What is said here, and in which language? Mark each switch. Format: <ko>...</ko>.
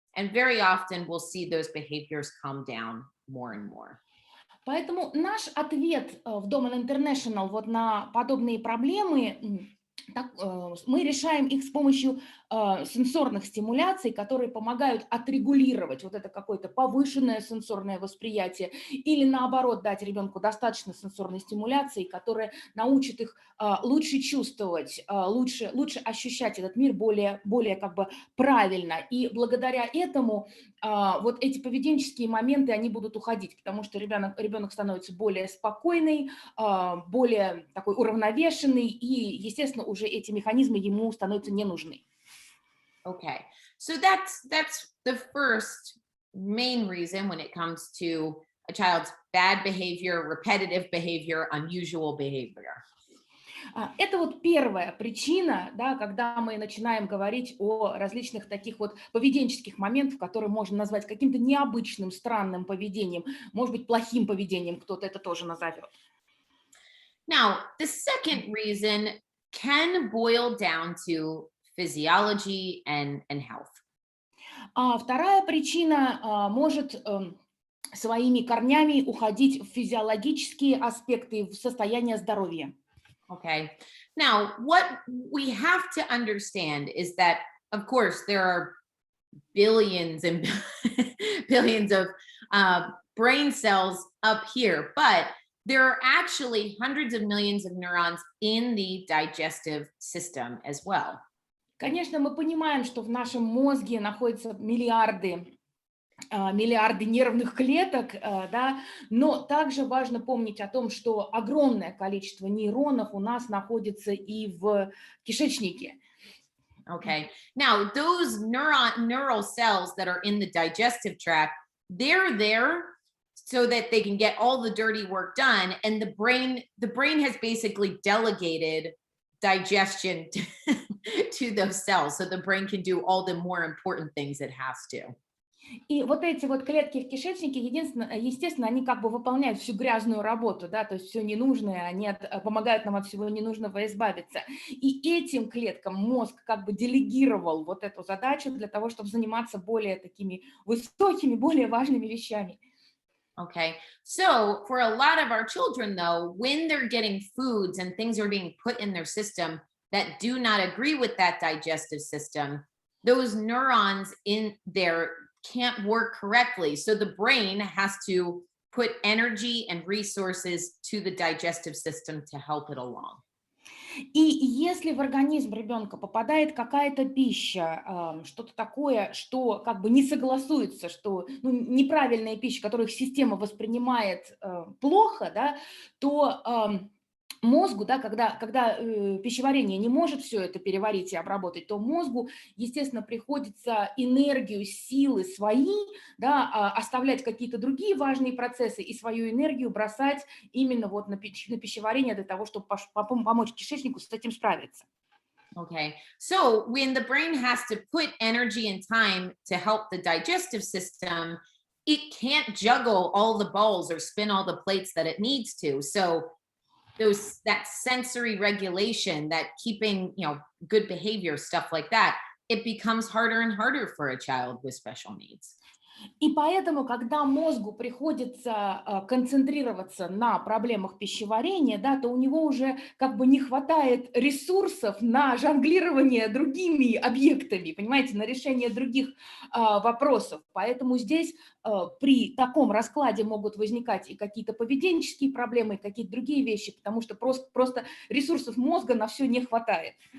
<en>And very often we'll see those behaviors calm down more and more.</en> <ru>Поэтому наш ответ в Doman International вот на подобные проблемы, мы решаем их с помощью сенсорных стимуляций, которые помогают отрегулировать вот это какое-то повышенное сенсорное восприятие или наоборот дать ребенку достаточно сенсорной стимуляции, которая научит их лучше чувствовать, лучше ощущать этот мир более как бы правильно. И благодаря этому вот эти поведенческие моменты, они будут уходить, потому что ребенок становится более спокойный, более такой уравновешенный, и, естественно, уже эти механизмы ему становятся не нужны.</ru> <en>Okay, so that's the first main reason when it comes to a child's bad behavior, repetitive behavior, unusual behavior.</en> <ru>Это вот первая причина, да, когда мы начинаем говорить о различных таких вот поведенческих моментах, которые можно назвать каким-то необычным, странным поведением, может быть, плохим поведением, кто-то это тоже назовет.</ru> <en>Now, the second reason can boil down to physiology and health.</en> <ru>А вторая причина может своими корнями уходить в физиологические аспекты, в состояние здоровья.</ru> <en>Okay. Now, what we have to understand is that, of course, there are billions and billions of brain cells up here, but there are actually hundreds of millions of neurons in the digestive system as well.</en> <ru>Конечно, мы понимаем, что в нашем мозге находятся миллиарды нервных клеток, да, но также важно помнить о том, что огромное количество нейронов у нас находится и в кишечнике.</ru> <en>Okay. Now, those neural cells that are in the digestive tract, they're there so that they can get all the dirty work done, and the brain has basically delegated digestion to those cells so the brain can do all the more important things it has to.</en> <ru>И вот эти вот клетки в кишечнике, естественно, они как бы выполняют всю грязную работу, да, то есть все ненужное, они помогают нам от всего ненужного избавиться. И этим клеткам мозг как бы делегировал вот эту задачу для того, чтобы заниматься более такими высокими, более важными вещами.</ru> <en>Okay. So for a lot of our children, though, when they're getting foods and things are being put in their system that do not agree with that digestive system, those neurons in there can't work correctly. So the brain has to put energy and resources to the digestive system to help it along.</en> <ru>И если в организм ребенка попадает какая-то пища, что-то такое, что как бы не согласуется, что ну, неправильная пища, которую их система воспринимает плохо, да, то мозгу, да, когда пищеварение не может все это переварить и обработать, то мозгу, естественно, приходится энергию, силы свои, да, оставлять какие-то другие важные процессы и свою энергию бросать именно вот на пищеварение для того, чтобы помочь кишечнику с этим справиться.</ru> <en>Okay. So when the brain has to put energy and time to help the digestive system, it can't juggle all the balls or spin all the plates that it needs to. So those that sensory regulation, that keeping, good behavior, stuff like that, it becomes harder and harder for a child with special needs.</en> <ru>И поэтому, когда мозгу приходится концентрироваться на проблемах пищеварения, да, то у него уже как бы не хватает ресурсов на жонглирование другими объектами, понимаете, на решение других вопросов. Поэтому здесь при таком раскладе могут возникать и какие-то поведенческие проблемы, и какие-то другие вещи, потому что просто ресурсов мозга на все не хватает.</ru>